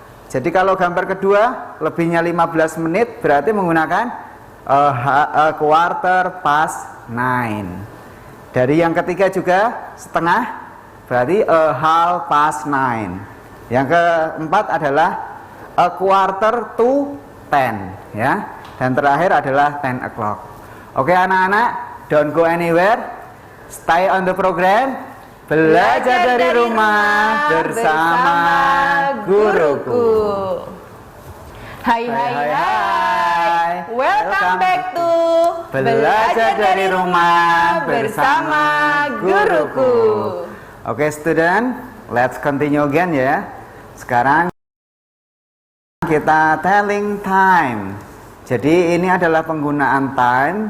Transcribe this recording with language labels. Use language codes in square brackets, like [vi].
[id] Jadi kalau gambar kedua lebihnya 15 menit berarti menggunakan [en] quarter past 9. [id] Dari yang ketiga juga setengah, berarti [en] half past 9. [id] Yang keempat adalah [en] a quarter to 10, [id] ya. Dan terakhir adalah 10 o'clock. [en] Oke anak-anak, don't go anywhere. Stay on the program. [id] Belajar dari rumah bersama guruku. [en] Hai. Welcome back to [id] Belajar dari rumah bersama guruku. [en] Oke student, let's continue again, ya. [id] Sekarang kita telling time. Jadi ini adalah penggunaan time.